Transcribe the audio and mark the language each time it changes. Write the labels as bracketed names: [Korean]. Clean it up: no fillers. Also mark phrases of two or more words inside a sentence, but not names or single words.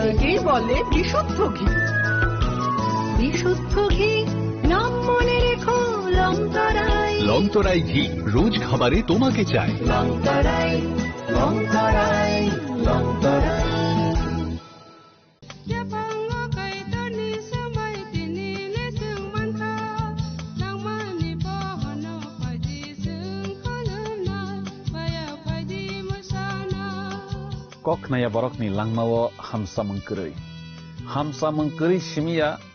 [Bangla] একেই বলে বিশুদ্ধ ঘি। বিশুদ্ধ ঘি নাম মনে রেখো লংতরায়। লংতরাই ঘি রোজ খাবারে তোমাকে চাই। লংতরাই, লংতরাই, লংতরাই। [Kok Borok] Kok naya borok ni langmawo hamsa mengkeri simia